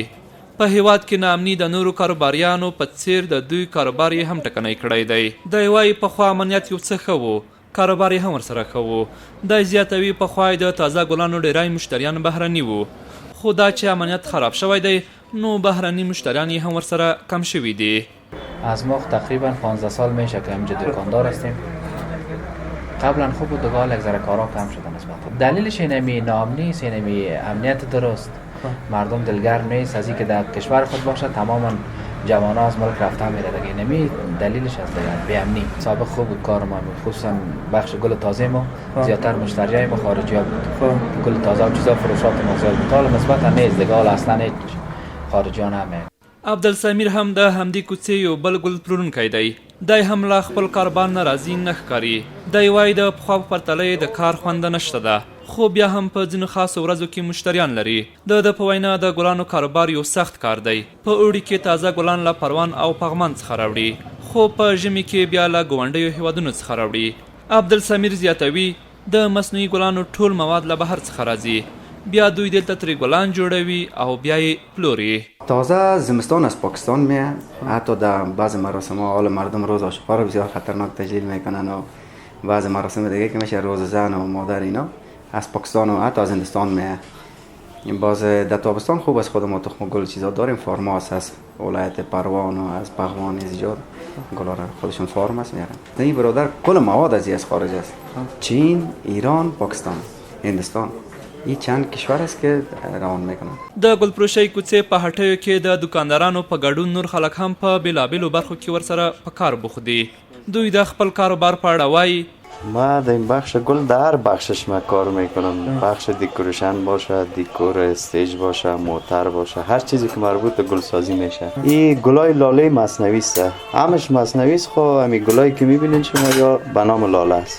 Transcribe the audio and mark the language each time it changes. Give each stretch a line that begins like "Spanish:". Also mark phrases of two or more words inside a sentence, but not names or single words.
Pashto: په هیواد کې ناامني د نورو کاروباریانو په څیر د دوی کاروبار یې هم ټکنی کړی دی. دی وایي پخوا امنیت یو څه ښه و، کاروبار یې هم ورسره ښه و. دی زیاتوي پخوا د تازه ګلانو ډېری مشتریان بهرني وو، خو دا چې امنیت خراب شوی دی نو بهرني مشتریان یې هم ورسره کم شوي دي.
Persian: از ما تقریبا 15 سال میشه که اینجا دکاندار هستیم. قبلا خوب بود دیگه یک ذره کارا کم شده نسبتا. دلیلش اینمی ناامنی است، اینمی امنیت درست. مردم دلگرم نیست از اینکه در کشور خود باشه، تماما جوان‌ها از ملک رفته میره دیگه. اینمی دلیلش است دیگه، بی امنی. سابق خوب بود کار ما، خصوصا بخش گل تازه ما زیادتر مشتریای ما خارجی‌ها بود. گل تازه و چیزا فروشات ما زیاد بود. حالا نسبتا نیست دیگه، حالا اصلا هیچ خارجیان هم
Pashto: عبدالسمیر هم د همدې کوڅې یو بل ګل پلورونکی دی. دی هم له خپل کاروبار نه راضي نه ښکاري. دی وایي د پخوا په پرتله یې د کار خوند نشته ده، خو بیا هم په ځینو خاصو ورځو کې مشتریان لري. د په وینا د ګلانو کاروبار یو سخت کار دی. په اوړي کې تازه ګلان له پروان او پغمان څخه راوړي، خو په ژمي کې بیا له ګاونډیو هیوادونو څخه راوړي. عبدالسمیر زیاتوي د مصنوعي ګلانو ټول مواد له بهر څخه راځي، بیا دوی دلته ترې ګلان جوړوي او بیا یې پلوري.
Persian: تازه زمستان از پاکستان میه. حتی در بعض مراسم ها حال مردم روز عاشق‌ها رو بسیار خطرناک تجلیل میکنن و بعض مراسم دیگه که میشه روز زن و مادر اینا از پاکستان و حتی از هندوستان میه. باز در تابستان خوب از خود ما تخم گل چیزا داریم. فارماس از ولایت پروان و از پغمان زیاد گلا را خودشون فارم است میارن. این برادر کل مواد از خارج است. چین، ایران، پاکستان، هندوستان، این چند کشور است که روان میکنن.
Pashto: د ګلفروشۍ کوڅې په هټیو کې د دکاندارانو په ګډون نور خلک هم په بېلابېلو برخو کې ورسره په کار بوخت دي. دوی د خپل کاروبار په اړه وایي
Persian: ما در این بخش گل در هر بخشش من کار میکنم. بخش دکوریشن باشه، دکور استیج باشه، موتر باشه، هر چیزی که مربوط به گل سازی میشه. این گلای لاله مصنوعی است، همش مصنوعی است. خب همین گلایی که میبینین شما یا به نام لاله است.